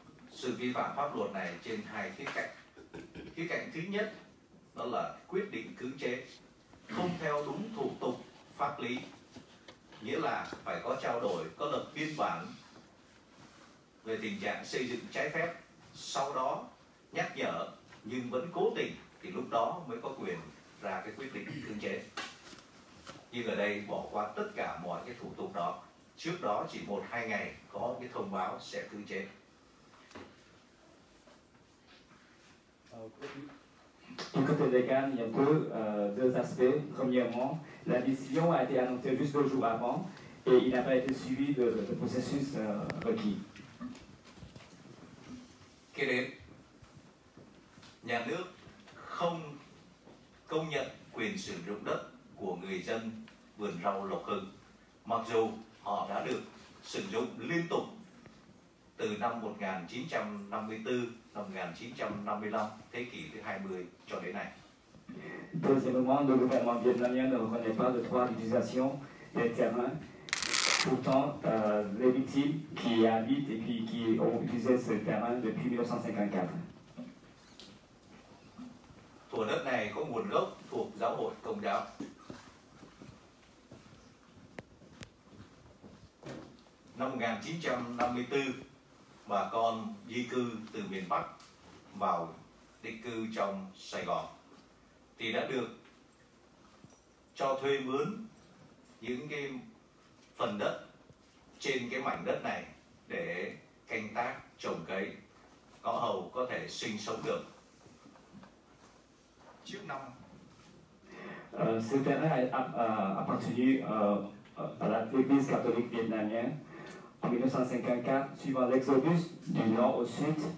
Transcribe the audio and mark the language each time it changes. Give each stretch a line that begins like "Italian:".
Vietnamese: Sự vi phạm pháp luật này trên hai khía cạnh. Khía cạnh thứ nhất đó là quyết định cưỡng chế không theo đúng thủ tục pháp lý, nghĩa là phải có trao đổi, có lập biên bản về tình trạng xây dựng trái phép, sau đó nhắc nhở nhưng vẫn cố tình, thì lúc đó mới có quyền ra cái quyết định cưỡng chế. Nhưng ở đây bỏ qua tất cả mọi cái thủ tục đó, trước đó chỉ 1-2 ngày có cái thông báo sẽ cưỡng chế.
French: Du côté légal, il y a deux aspects. Premièrement, la décision a été annoncée juste 2 jours avant et il n'a pas été suivi de processus requis.
Vietnamese: Kế đến, nhà nước không công nhận quyền sử dụng đất của người dân vườn rau Lộc Hưng, mặc dù họ đã được sử dụng liên tục từ năm 1954, năm 1955, thế kỷ thứ 20 cho đến nay.
French: Deuxièmement, le gouvernement vietnamien ne reconnaît pas le droit d'utilisation des terrains. Pourtant, les victimes qui y habitent et puis qui ont utilisé ce terrain depuis 1954.
Vietnamese: Thửa đất này có nguồn gốc thuộc giáo hội Công giáo. Năm 1954, bà con di cư từ miền Bắc vào định cư trong Sài Gòn thì đã được cho thuê mướn những cái phần đất trên cái mảnh đất này để canh tác, trồng cấy, có hầu có thể sinh sống được. Trước năm
French: ce terrain appartenu à l'Église catholique vietnamienne en 1954, suivant l'exodus du nord au sud.